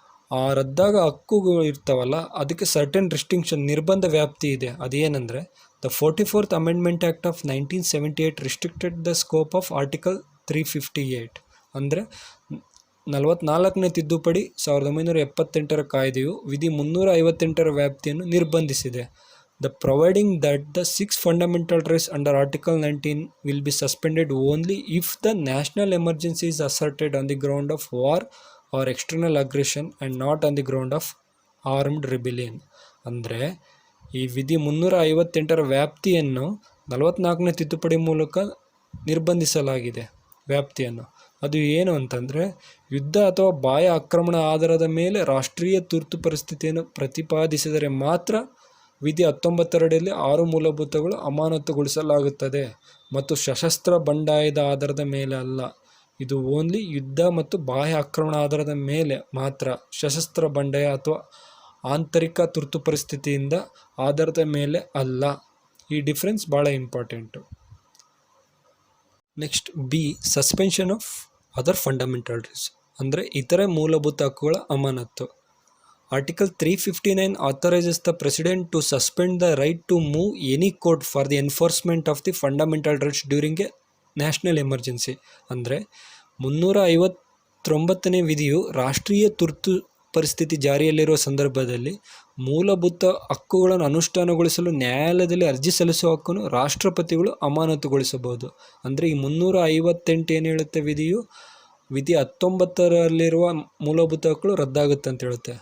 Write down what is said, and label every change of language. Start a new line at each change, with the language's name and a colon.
Kannada: ಆ ರದ್ದಾಗ ಹಕ್ಕುಗಳು ಇರ್ತಾವಲ್ಲ, ಅದಕ್ಕೆ ಸರ್ಟೆನ್ ರಿಸ್ಟ್ರಿಕ್ಷನ್ ನಿರ್ಬಂಧ ವ್ಯಾಪ್ತಿ ಇದೆ.
English: ಅದೇನೆಂದರೆ the 44th amendment act of 1978 restricted the scope of article 358
Kannada: ಅಂದರೆ 44ನೇ ತಿದ್ದುಪಡಿ 1978ರ ಕಾಯ್ದೆಯು ವಿಧಿ 358ರ ವ್ಯಾಪ್ತಿಯನ್ನು ನಿರ್ಬಂಧಿಸಿದೆ.
English: The providing that the 6 fundamental rights under Article 19 will be suspended only if the national emergency is asserted on the ground of war or external aggression and not on the ground of armed rebellion.
Kannada: ಅಂದರೆ ಈ ವಿಧಿ 358ರ ವ್ಯಾಪ್ತಿಯನ್ನು 44ನೇ ತಿದ್ದುಪಡಿ ಮೂಲಕ ನಿರ್ಬಂಧಿಸಲಾಗಿದೆ. ವ್ಯಾಪ್ತಿಯನ್ನು ಅದು ಏನು ಅಂತಂದರೆ ಯುದ್ಧ ಅಥವಾ ಬಾಹ್ಯ ಆಕ್ರಮಣ ಆಧಾರದ ಮೇಲೆ ರಾಷ್ಟ್ರೀಯ ತುರ್ತು ಪರಿಸ್ಥಿತಿಯನ್ನು ಪ್ರತಿಪಾದಿಸಿದರೆ ಮಾತ್ರ ವಿಧಿ 19 ಅಡಿಯಲ್ಲಿ 6 ಮೂಲಭೂತಗಳು ಅಮಾನತುಗೊಳಿಸಲಾಗುತ್ತದೆ ಮತ್ತು ಸಶಸ್ತ್ರ ಬಂಡಾಯದ ಆಧಾರದ ಮೇಲೆ ಅಲ್ಲ. ಇದು ಓನ್ಲಿ ಯುದ್ಧ ಮತ್ತು ಬಾಹ್ಯ ಆಕ್ರಮಣ ಆಧಾರದ ಮೇಲೆ ಮಾತ್ರ, ಸಶಸ್ತ್ರ ಬಂಡಾಯ ಅಥವಾ ಆಂತರಿಕ ತುರ್ತು ಪರಿಸ್ಥಿತಿಯಿಂದ ಆಧಾರದ ಮೇಲೆ ಅಲ್ಲ. ಈ ಡಿಫ್ರೆನ್ಸ್ ಭಾಳ important. Next B,
English: suspension of other fundamental rights
Kannada: ಅಂದರೆ ಇತರೆ ಮೂಲಭೂತ ಹಕ್ಕುಗಳ ಅಮಾನತು.
English: Article 359 authorizes the President to suspend the right to move any court for the enforcement of the fundamental rights during a national emergency.
Kannada: ಅಂದರೆ 359ನೇ ವಿಧಿಯು ರಾಷ್ಟ್ರೀಯ ತುರ್ತು ಪರಿಸ್ಥಿತಿ ಜಾರಿಯಲ್ಲಿರುವ ಸಂದರ್ಭದಲ್ಲಿ ಮೂಲಭೂತ ಹಕ್ಕುಗಳನ್ನು ಅನುಷ್ಠಾನಗೊಳಿಸಲು ನ್ಯಾಯಾಲಯದಲ್ಲಿ ಅರ್ಜಿ ಸಲ್ಲಿಸುವ ಹಕ್ಕನ್ನು ರಾಷ್ಟ್ರಪತಿಗಳು ಅಮಾನತುಗೊಳಿಸಬಹುದು. ಅಂದರೆ ಈ 358 ಏನು ಹೇಳುತ್ತೆ ವಿಧಿಯು ವಿಧಿ 19ರಲ್ಲಿರುವ ಮೂಲಭೂತ ಹಕ್ಕುಗಳು ರದ್ದಾಗುತ್ತೆ ಅಂತ ಹೇಳುತ್ತೆ.